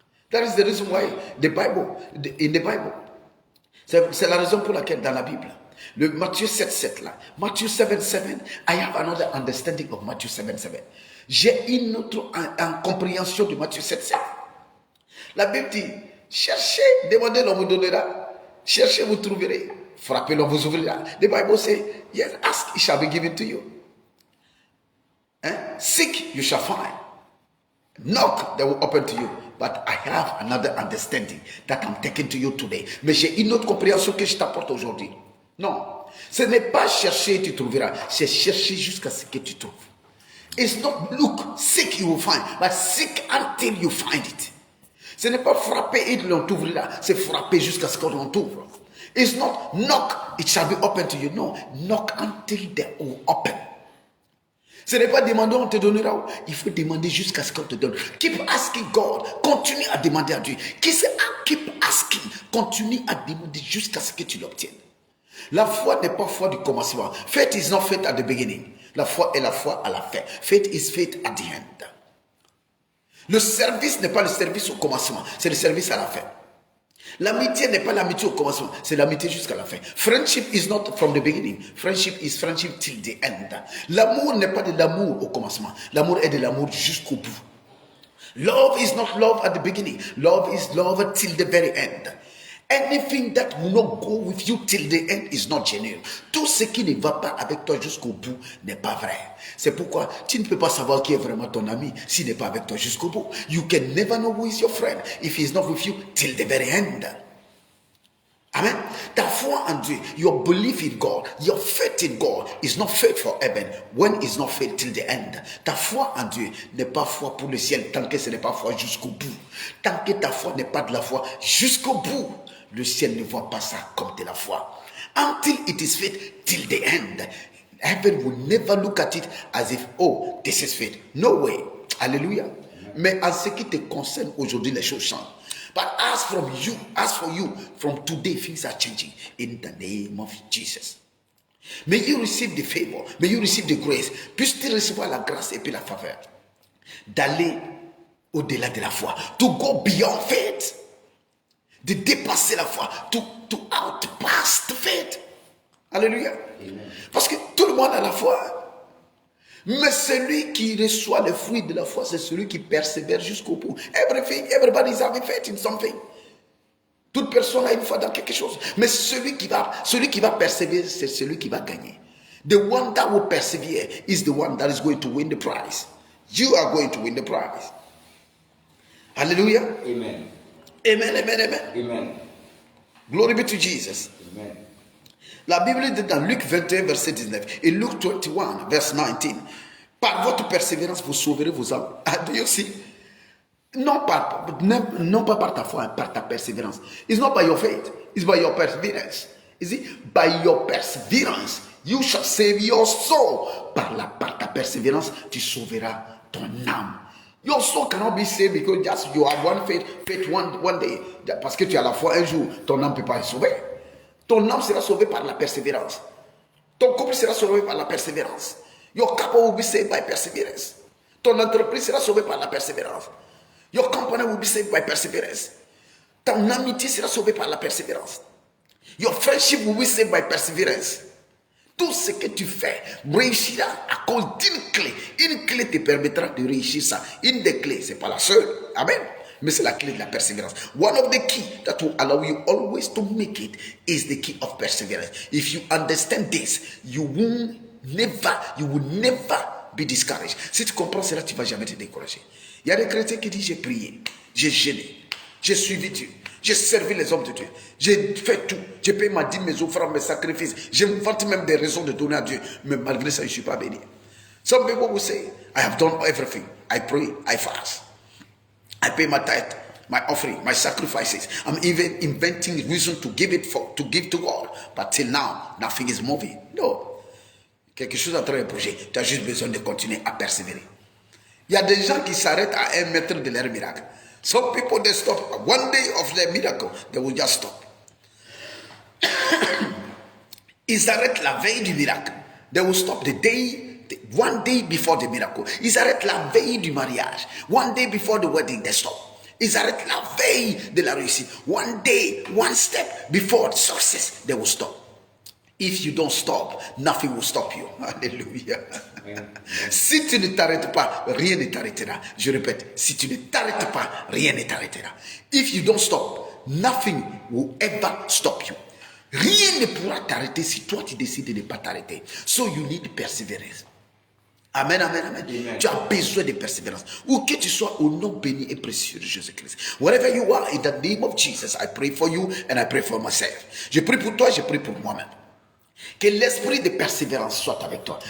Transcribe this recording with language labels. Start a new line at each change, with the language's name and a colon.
English: That is the reason why in the Bible,
French: c'est la raison pour laquelle dans la Bible, le Matthieu 7:7
English: là, Matthieu 7:7, I have another understanding of Matthieu 7:7.
French: J'ai une autre compréhension de Matthieu 7:7. La Bible dit, cherchez, demandez, l'on vous donnera. Cherchez, vous trouverez. Frappez, l'on vous ouvrira.
English: The Bible says, yes, ask, it shall be given to you. Seek, you shall find. Knock, they will open to you. But I have another understanding that I'm taking to you today.
French: Mais j'ai une autre compréhension que je t'apporte aujourd'hui. Non, ce n'est pas chercher, tu trouveras. C'est chercher jusqu'à ce que tu trouves.
English: It's not look, seek, you will find. But seek until you find it.
French: Ce n'est pas frapper et l'on t'ouvrira. C'est frapper jusqu'à ce qu'on t'ouvre.
English: It's not knock, it shall be open to you. No, knock until they will open.
French: Ce n'est pas demander, on te donnera. Il faut demander jusqu'à ce qu'on te donne.
English: Keep asking God.
French: Continue à demander à Dieu.
English: Keep asking.
French: Continue à demander jusqu'à ce que tu l'obtiennes. La foi n'est pas foi du commencement.
English: Faith is not faith at the beginning.
French: La foi est la foi à la fin.
English: Faith is faith at the end.
French: Le service n'est pas le service au commencement. C'est le service à la fin. L'amitié n'est pas l'amitié au commencement, c'est l'amitié jusqu'à la fin.
English: Friendship is not from the beginning. Friendship is friendship till the end.
French: L'amour n'est pas de l'amour au commencement. L'amour est de l'amour jusqu'au bout.
English: Love is not love at the beginning. Love is love till the very end. Anything that will not go with you till the end is not genuine.
French: Tout ce qui ne va pas avec toi jusqu'au bout n'est pas vrai. C'est pourquoi tu ne peux pas savoir qui est vraiment ton ami s'il n'est pas avec toi jusqu'au bout.
English: You can never know who is your friend if he is not with you till the very end. Amen.
French: Ta foi en Dieu,
English: your belief in God, your faith in God is not faith for heaven when it's not faith till the end.
French: Ta foi en Dieu n'est pas foi pour le ciel tant que ce n'est pas foi jusqu'au bout. Tant que ta foi n'est pas de la foi jusqu'au bout, le ciel ne voit pas ça comme de la foi.
English: Until it is faith till the end. Heaven will never look at it as if, oh, this is faith. No way. Alléluia.
French: Mais en ce qui te concerne aujourd'hui, les choses changent.
English: But as for you, from today, things are changing in the name of Jesus. May you receive the favor. May you receive the grace.
French: Puisses-tu recevoir la grâce et puis la faveur d'aller au-delà de la foi.
English: To go beyond faith.
French: De dépasser la foi.
English: To outpass the faith. Alléluia. Amen.
French: Parce que tout le monde a la foi. Mais celui qui reçoit le fruit de la foi, c'est celui qui persévère jusqu'au bout.
English: Everybody is having faith in something.
French: Toute personne a une foi dans quelque chose. Mais celui qui va persévérer, c'est celui qui va gagner.
English: The one that will persevere is the one that is going to win the prize. You are going to win the prize. Hallelujah. Amen. Amen, amen, amen. Amen. Glory be to Jesus. Amen.
French: La Bible dit dans Luc 21, verset 19 et Luc 21, verset 19, par votre persévérance, vous sauverez vos âmes.
English: Do you see?
French: Non pas par ta foi, par ta persévérance.
English: It's not by your faith, it's by your perseverance. You see? By your perseverance, you shall save your soul.
French: Par ta persévérance, tu sauveras ton âme.
English: Your soul cannot be saved because just you have one faith one day.
French: Parce que tu as la foi un jour, ton âme ne peut pas être sauvée. Ton âme sera sauvée par la persévérance. Ton couple sera sauvé par la persévérance.
English: Your couple will be saved by perseverance.
French: Ton entreprise sera sauvée par la persévérance.
English: Your company will be saved by perseverance.
French: Ton amitié sera sauvée par la persévérance.
English: Your friendship will be saved by perseverance.
French: Tout ce que tu fais réussira à cause d'une clé. Une clé te permettra de réussir ça. Une des clés, ce n'est pas la seule. Amen. Mais c'est la clé de la persévérance.
English: One of the key that will allow you always to make it is the key of perseverance. If you understand this, you will never be discouraged.
French: Si tu comprends cela, tu ne vas jamais te décourager. Il y a des chrétiens qui disent j'ai prié, j'ai jeûné, j'ai suivi Dieu, j'ai servi les hommes de Dieu, j'ai fait tout, j'ai payé ma dîme, mes offrandes, mes sacrifices, j'ai inventé même des raisons de donner à Dieu, mais malgré ça, je ne suis pas béni.
English: Some people will say, I have done everything. I pray, I fast. I pay my tithe, my offering, my sacrifices. I'm even inventing reason to give to God. But till now, nothing is moving. No.
French: Quelque chose est en train de bouger. Tu as juste besoin de continuer à persévérer. Il y a des gens qui s'arrêtent à 1 mètre de leur miracle.
English: Some people, they stop. One day of their miracle, they will just stop.
French: Ils s'arrêtent la veille du miracle.
English: They will stop one day before the miracle.
French: Ils arrêtent la veille du mariage.
English: One day before the wedding, they stop.
French: Ils arrêtent la veille de la réussite.
English: One day, one step before success, they will stop. If you don't stop, nothing will stop you. Alléluia.
French: Si tu ne t'arrêtes pas, rien ne t'arrêtera. Je répète, si tu ne t'arrêtes pas, rien ne t'arrêtera.
English: If you don't stop, nothing will ever stop you.
French: Rien ne pourra t'arrêter si toi tu décides de ne pas t'arrêter.
English: So you need perseverance.
French: Amen, amen, amen. Tu as besoin de persévérance. Où que tu sois, au nom béni et précieux de Jésus-Christ.
English: Wherever you are, in the name of Jesus, I pray for you and I pray for myself.
French: Je prie pour toi, je prie pour moi-même. Que l'esprit de persévérance soit avec toi.